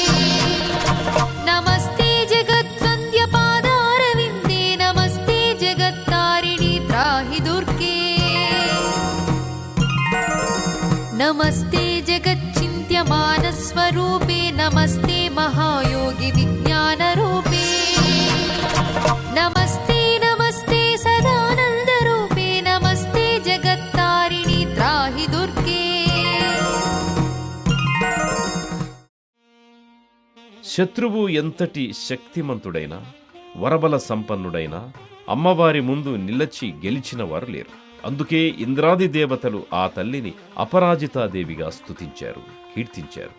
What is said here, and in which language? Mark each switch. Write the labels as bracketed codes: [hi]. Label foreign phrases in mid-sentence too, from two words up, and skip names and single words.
[sa] नमस्ते जगद्वन्द्यपादारविन्दे नमस्ते जगत्तारिणि त्राहि दुर्गे नमस्ते जगच्चिन्त्यमानस्वरूपे नमस्ते महायोगि विज्ञानरूपे नमस्ते नमस्ते सदानन्दरूपे नमस्ते जगत्तारिणि त्राहि दुर्गे [te] శత్రువు ఎంతటి శక్తిమంతుడైనా వరబల సంపన్నుడైనా అమ్మవారి ముందు నిలచి గెలిచిన వారు లేరు. అందుకే ఇంద్రాది దేవతలు ఆ తల్లిని అపరాజితాదేవిగా స్తుతించారు, కీర్తించారు.